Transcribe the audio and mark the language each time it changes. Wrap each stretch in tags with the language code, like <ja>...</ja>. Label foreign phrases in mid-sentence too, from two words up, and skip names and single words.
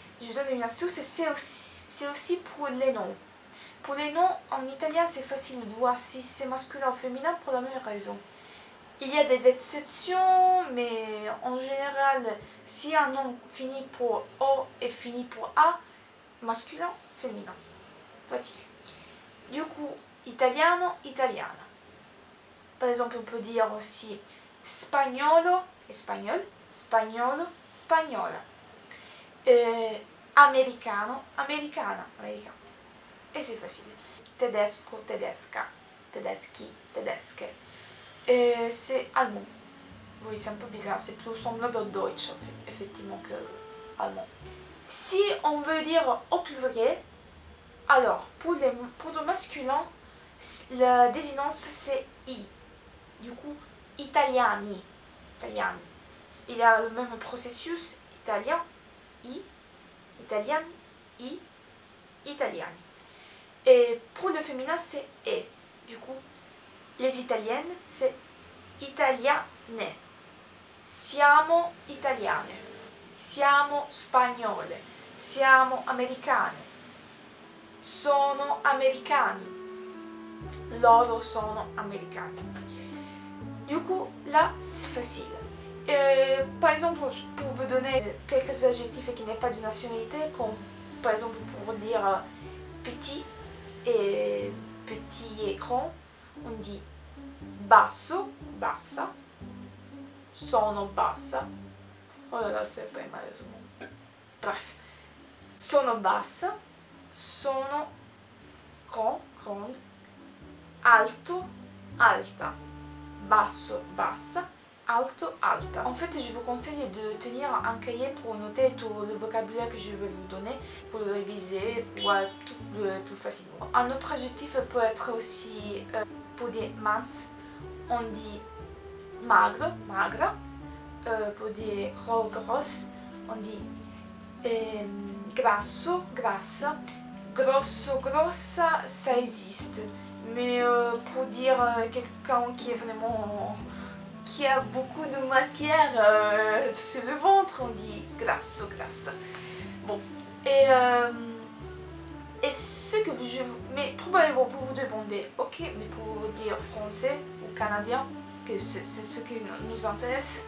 <fr>C'est aussi pour les noms. Pour les noms, en italien, c'est facile de voir si c'est masculin ou féminin pour la même raison. Il y a des exceptions, mais en général, si un nom finit pour O et finit pour A, masculin, féminin. Facile. Du coup,</fr> <it>italiano, italiana.</it> <fr>Par exemple, on peut dire aussi spagnolo, espagnol,</fr> <it>spagnolo, spagnola. Americano, americana, americano.</it> <fr>Et c'est facile.</fr> <it>Tedesco, tedesca, tedeschi, tedesche.</it> <fr>C'est allemand. Oui, c'est un peu bizarre, c'est plus semblable au Deutsch, effectivement, que allemand. Si on veut dire au pluriel, alors, pour le masculin, la désinence c'est I. Du coup,</fr> <it>italiani. Italiani.</it> <fr>Il y a le même processus, italien, I, italienne,</fr> <it>I, italiani.</it> <fr>Et pour le féminin, c'est E. Du coup, les italiennes, c'est italiane.</fr> <it>Siamo italiane. Siamo spagnole. Siamo americane. Sono americani. Loro sono americani.</it> <fr>Du coup, là, c'est facile. Par exemple, pour vous donner quelques adjectifs qui n'est pas de nationalité, comme par exemple pour dire petit et grand, on dit</fr> <it>basso, bassa, sono bassa.</it> <fr>Oh là là, c'est pas malheureusement. Bref,</fr> <it>sono bassa, sono grand, grande, alto, alta, basso, bassa, alto, alta.</it> <fr>En fait, je vous conseille de tenir un cahier pour noter tout le vocabulaire que je vais vous donner, pour le réviser, pour voir tout le plus facilement. Un autre adjectif peut être aussi, pour dire mince, on dit</fr> <it>magro, magra.</it> <fr>Pour dire gros, grosse, on dit</fr> <it>grasso, grassa.</it> <fr>Grosso, grossa, ça existe. Mais pour dire quelqu'un qui est vraiment... qui a beaucoup de matière sur le ventre, on dit</fr> <it>grasso, grassa.</it> <fr>Bon, et ce que mais probablement vous vous demandez, ok, mais pour dire français ou canadien, que c'est ce qui nous intéresse.</fr>